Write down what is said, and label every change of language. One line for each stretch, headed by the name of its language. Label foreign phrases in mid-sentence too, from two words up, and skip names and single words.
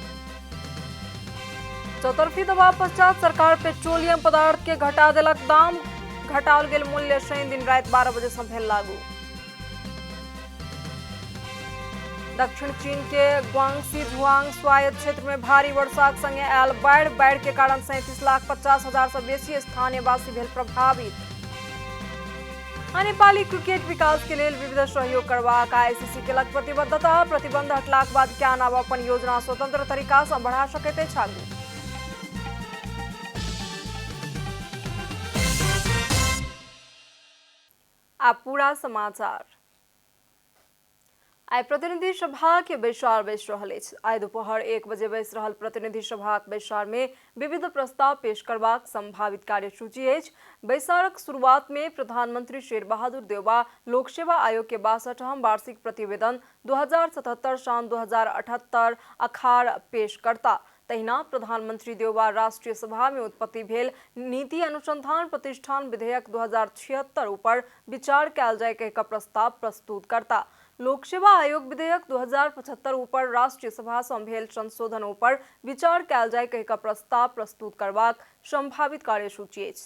Maithili: चौतरफी दबाव पश्चात सरकार पेट्रोलियम पदार्थ के घटा देलक दाम। घटाओल गेल मूल्य शनि दिन रात 12 बजे से भेल लागू। दक्षिण चीन के ग्वांगसी झुआंग स्वायत्त क्षेत्र में भारी वर्षाक संगे आयल बाढ़ के कारण 37,50,000 से बेसी स्थानीय वासी भेल प्रभावित। नेपाली क्रिकेट विकास के लिए विविध सहयोग करबाक आईसीसी केलक प्रतिबद्धता। प्रतिबंध हटलाक बाद क्या आब अपन योजना स्वतंत्र तरीका से बढ़ा सकैत अछि आगू। अब पूरा समाचार। आई प्रतिनिधि सभा के बैसार बैस रहल अछि। आई दोपहर 1 बजे बैस रहल प्रतिनिधि सभाक बैसार में विविध प्रस्ताव पेश करबाक संभावित कार्यसूची अछि। बैसारक शुरुआत में प्रधानमंत्री शेर बहादुर देउबा लोक सेवा आयोग के 62वां वार्षिक प्रतिवेदन 2077 सन 2078 अखाड़ पेश करता। तहिना प्रधानमंत्री देउबा राष्ट्रीय सभा में उत्पत्ति भेल नीति अनुसंधान प्रतिष्ठान विधेयक 2076 ऊपर विचार कयल जाय कहि कऽ प्रस्ताव प्रस्तुत करता। लोक सेवा आयोग विधेयक 2075 ऊपर राष्ट्रीय सभा से भेल संशोधन ऊपर विचार कयल जाय कहि कऽ प्रस्ताव प्रस्तुत करबाक संभावित कार्यसूची अछि।